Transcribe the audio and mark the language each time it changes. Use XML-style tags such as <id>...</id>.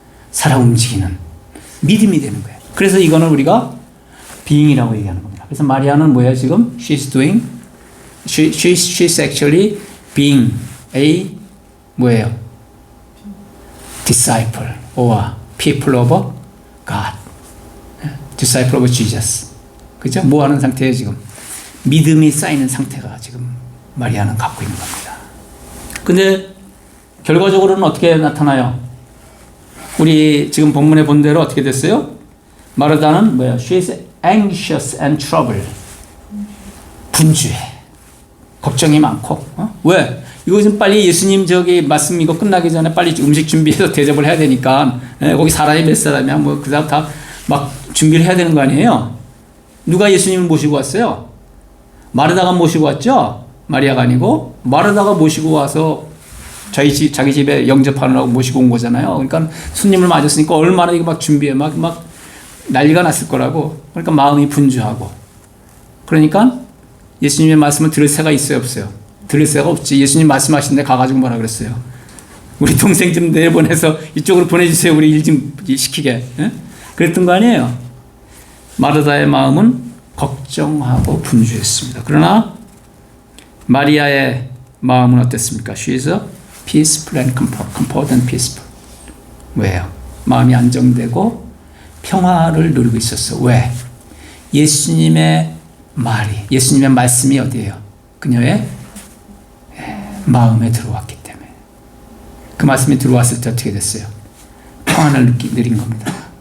<ko>살아 움직이는 믿음이 되는 거예요. 그래서 이거는 우리가 being이라고 얘기하는 겁니다. 그래서 마리아는 뭐예요? 지금</ko> <en>she's actually being a</en> <ko>뭐예요?</ko> <en>disciple or people of God. disciple of Jesus.</en> <ko>그죠? 뭐 하는 상태예요, 지금? 믿음이 쌓이는 상태가 지금 마리아는 갖고 있는 겁니다. 근데 결과적으로는 어떻게 나타나요? 우리 지금 본문에 본 대로 어떻게 됐어요? 마르다는 뭐야?</ko> <en>She is anxious and troubled.</en> <ko>분주해. 걱정이 많고. 왜? 이거 좀 빨리 예수님 저기 말씀 이거 끝나기 전에 빨리 음식 준비해서 대접을 해야 되니까 거기 사람이 몇 사람이야? 뭐 그 다음 다 막 준비를 해야 되는 거 아니에요? 누가 예수님을 모시고 왔어요? 마르다가 모시고 왔죠? 마리아가 아니고 마르다가 모시고 와서 자기 집에 영접하느라고 모시고 온 거잖아요. 그러니까 손님을 맞았으니까 얼마나 이거 막 준비해 막 난리가 났을 거라고. 그러니까 마음이 분주하고. 그러니까 예수님의 말씀을 들을 새가 있어요, 없어요? 들을 새가 없지. 예수님 말씀하시는데 가가지고 뭐라 그랬어요? 우리 동생 좀 내보내서 이쪽으로 보내주세요. 우리 일 좀 시키게. 예? 그랬던 거 아니에요? 마르다의 마음은 걱정하고 분주했습니다. 그러나 마리아의 마음은 어땠습니까?</ko> <en>She is peaceful and composed and peaceful.</en> <ko>왜요? 마음이 안정되고 평화를 누리고 있었어. 왜? 예수님의 말씀이 어디예요? 그녀의 마음에 들어왔기 때문에. 그 말씀이 들어왔을 때 어떻게 됐어요? 평안을 누린 겁니다.</ko>